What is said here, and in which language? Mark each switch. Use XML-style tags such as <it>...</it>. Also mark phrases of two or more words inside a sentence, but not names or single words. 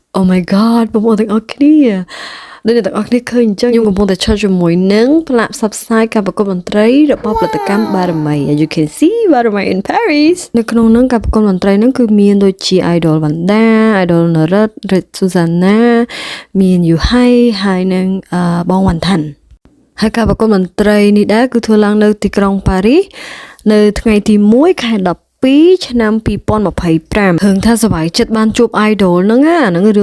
<en>Oh my god</en> <km>បងប្អូនទាំងអស់គ្នាដូចអ្នកទាំងអស់គ្នាឃើញអញ្ចឹងខ្ញុំកំពុងតែឈរជាមួយនឹងផ្លាកផ្សព្វផ្សាយការប្រកួតតន្ត្រីរបស់ផលិតកម្មបារមី</km> <en>As you can see</en> <km>បារមី in Paris នៅក្នុងនោះការប្រកួតតន្ត្រីហ្នឹងគឺមានដូចជា Idol Vanda Idol Narat Red Susanna មាន Yuhai ហើយនឹងបងវ៉ាន់ថាន់ហើយការប្រកួតតន្ត្រីនេះដែរគឺធ្វើឡើងនៅទីក្រុងប៉ារីសនៅថ្ងៃទី1ខែ12ឆ្នាំ2025ឃើញថាសប្បាយចិត្តបានជួប idol ហ្នឹងហ្នឹងរឿង</km>